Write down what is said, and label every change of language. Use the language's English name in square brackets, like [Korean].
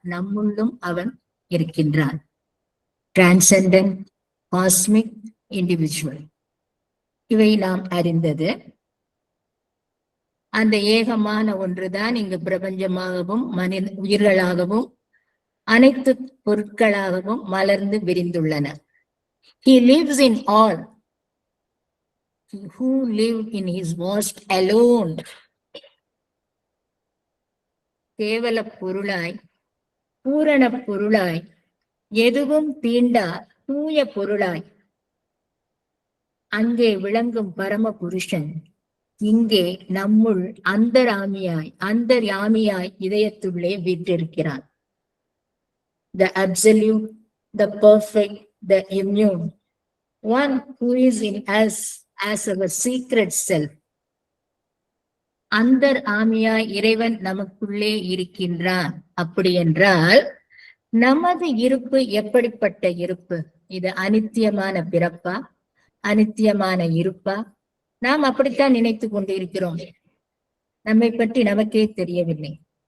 [Tamil] நம்முள்ளும் அவன் இருக்கின்றான். Transcendent, cosmic, individual, இவை நாம் அறிந்தது. அந்த ஏகமான ஒன்றுதான் இங்கு பிரபஞ்சமாகவும் மனித உயிர்களாகவும் அனைத்து பொருட்களாகவும் மலர்ந்து விரிந்துள்ளன. [English] He lives in all. He who lived in his vast alone. [Tamil] கேவல பொருளாய், பூரண பொருளாய், எதுவும் தீண்டா தூய பொருளாய் அங்கே விளங்கும் பரம புருஷன் இங்கே நம்முள் அந்தர்யாமியாய் இதயத்துள்ளே வீற்றிருக்கிறான். [English] The absolute, the perfect, the immune, one who is in us as our secret self. [Tamil] அந்தர் ஆமியாய் இறைவன் நமக்குள்ளே இருக்கின்றான். அப்படி என்றால் நமது இருப்பு எப்படிப்பட்ட இருப்பு? இது அனித்தியமான பிறப்பா, அனித்தியமான இருப்பா? நாம் அப்படித்தான் நினைத்து கொண்டிருக்கிறோம். நம்மை பற்றி நமக்கே தெரியவில்லை.